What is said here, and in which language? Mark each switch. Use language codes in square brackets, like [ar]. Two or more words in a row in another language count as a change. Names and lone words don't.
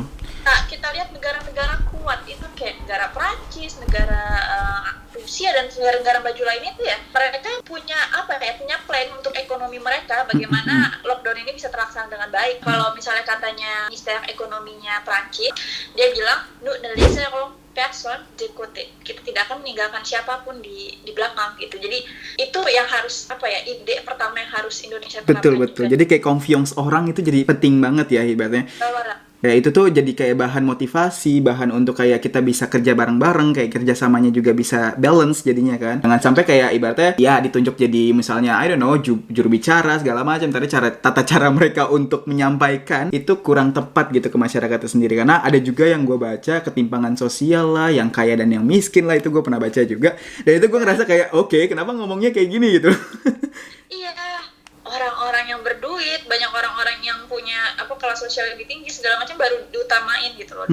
[id] Nah, kita lihat negara-negara kuat itu kayak negara Prancis, negara Rusia, dan negara-negara maju lainnya itu ya, mereka punya plan untuk ekonomi mereka, bagaimana lockdown ini bisa terlaksana dengan baik. Kalau misalnya katanya Minister Ekonominya Prancis, dia bilang, [fr] nous ne laisserons personne de côté, [id] kita tidak akan meninggalkan siapapun di belakang gitu. Jadi itu yang harus ide pertama yang harus Indonesia terapkan. Betul. Jadi kayak confiance orang itu jadi penting banget ya ibaratnya. Ya itu tuh jadi kayak bahan motivasi, bahan untuk kayak kita bisa kerja bareng-bareng, kayak kerjasamanya juga bisa balance jadinya kan. Jangan sampai kayak ibaratnya ya ditunjuk jadi misalnya [en] I don't know [id] juru bicara segala macam, tapi tata cara mereka untuk menyampaikan itu kurang tepat gitu ke masyarakat itu sendiri. Karena ada juga yang gue baca ketimpangan sosial lah, yang kaya dan yang miskin lah, itu gue pernah baca juga. Dan itu gue ngerasa kayak oke, kenapa ngomongnya kayak gini gitu. Iya, orang-orang yang berduit, banyak orang-orang yang punya kelas sosial lebih tinggi segala macam baru diutamain gitu loh.